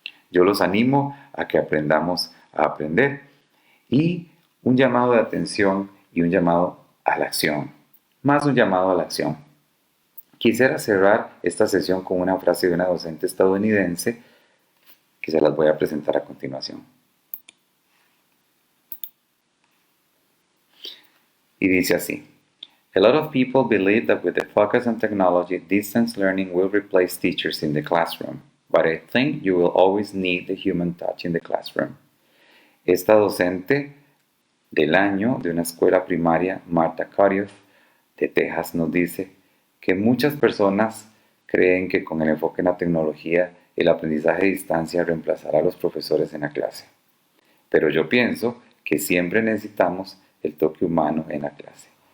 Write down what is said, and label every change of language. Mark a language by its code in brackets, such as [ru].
[es] Yo los animo a que aprendamos a aprender y un llamado de atención y un llamado a la acción. Más un llamado a la acción. Quisiera cerrar esta sesión con una frase de una docente estadounidense que se las voy a presentar a continuación. Y dice así: [en] A lot of people believe that with the focus on technology, distance learning will replace teachers in the classroom, but I think you will always need the human touch in the classroom. [es] Esta docente del año de una escuela primaria, Marta Carioth, de Texas, nos dice que muchas personas creen que con el enfoque en la tecnología el aprendizaje a distancia reemplazará a los profesores en la clase. Pero yo pienso que siempre necesitamos el toque humano en la clase.